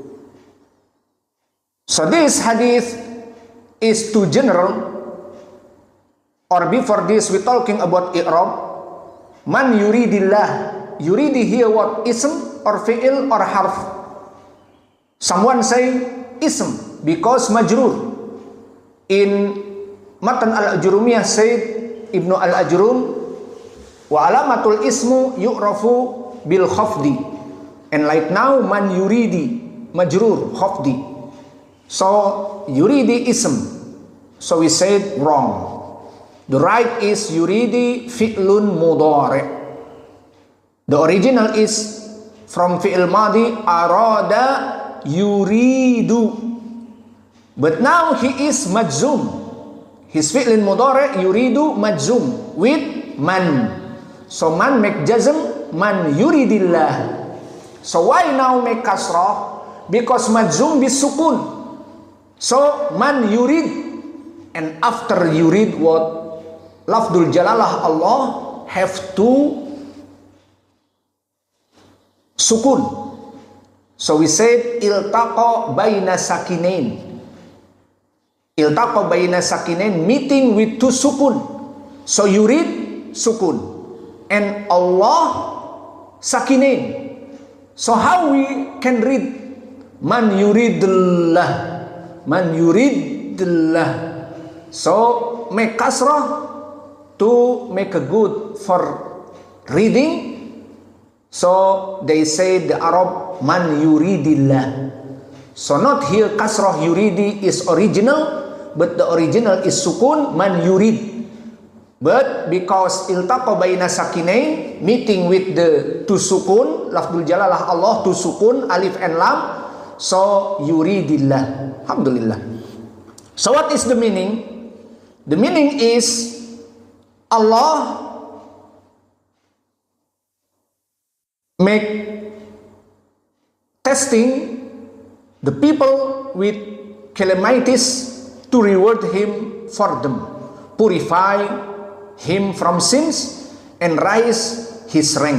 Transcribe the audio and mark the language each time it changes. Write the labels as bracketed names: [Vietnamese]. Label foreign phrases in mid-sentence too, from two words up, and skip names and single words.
[English] So this hadith is too general, or before this we talking about i'rab. [Arabic] من يريد الله يريد [English] here what, ism or fi'il or harf? Someone say ism because majrur. In Matan al-Ajurumiyah said Ibnu al-Ajrum, [Arabic] وعلامة الاسم يعرف بالخفض. [English] And like now, [Arabic] من يريد مجرور خفض. [English] So yuridi ism. So we said wrong. The right is [Arabic] يريد فعل مضارع'. [English] The original is from [Arabic] فعل ماضي أراد يريد. [English] But now he is majzum. His [Arabic] فعل مضارع يريد مجزوم [English] with man. So man make jazm, [Arabic] من يرد الله. [English] So why now make kasrah? Because [Arabic] مجزوم بالسكون. [English] So [Arabic] من يرد, [English] and after yurid what? [Arabic] لفظ الجلالة الله [English] have to sukun. So we said [Arabic] التقى بين ساكنين. التقى بين ساكنين, [English] meeting with two sukun. So yurid sukun, and Allah sakinain. So how we can read man yuridillah? [Arabic] من يريد الله. [English] So make kasrah to make a good for reading. So they say the Arab [Arabic] من يريد الله. [English] So not here [Arabic] كسرة يريد [English] is original, but the original is sukun [Arabic] من يرد. [English] But because [Arabic] التقى بين ساكنين, [English] meeting with the two sukun, [Arabic] لفظ الجلالة الله, [English] two sukun, alif and lam, so yuridillah. Alhamdulillah. So what is the meaning? The meaning is Allah make testing the people with calamities to reward him for them, purify him from sins, and rise his rank.